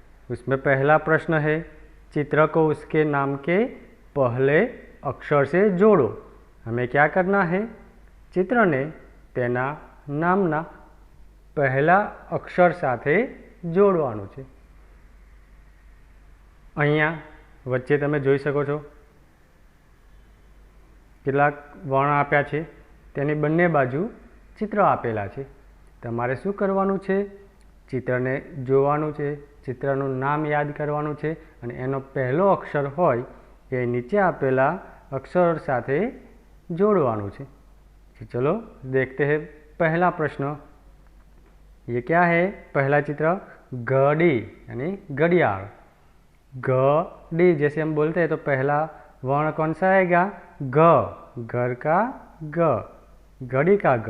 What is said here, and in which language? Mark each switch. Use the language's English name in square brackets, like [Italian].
[Hindi] उसमें पहला प्रश्न है, चित्र को उसके नाम के पहले अक्षर से जोड़ो। हमें क्या करना है? [Gujarati] चित्र ने तेना नामना पहला अक्षर સાથે જોડવાનું છે। અહીંયા વચ્ચે તમે જોઈ શકો છો કેટલાક વર્ણ આપ્યા છે, તેની બંને બાજુ ચિત્ર આપેલા છે। તમારે શું કરવાનું છે? ચિત્રને જોવાનું છે, ચિત્રનું નામ યાદ કરવાનું છે અને એનો પહેલો અક્ષર હોય એ નીચે આપેલા અક્ષર સાથે જોડવાનું છે। [Hindi] चलो देखते हैं पहला प्रश्न। ये क्या है? पहला चित्र घड़ी यानी घड़ियाल। घड़ी जैसे हम बोलते हैं तो पहला वर्ण कौन सा आएगा? घ, घर का घ, घड़ी का घ।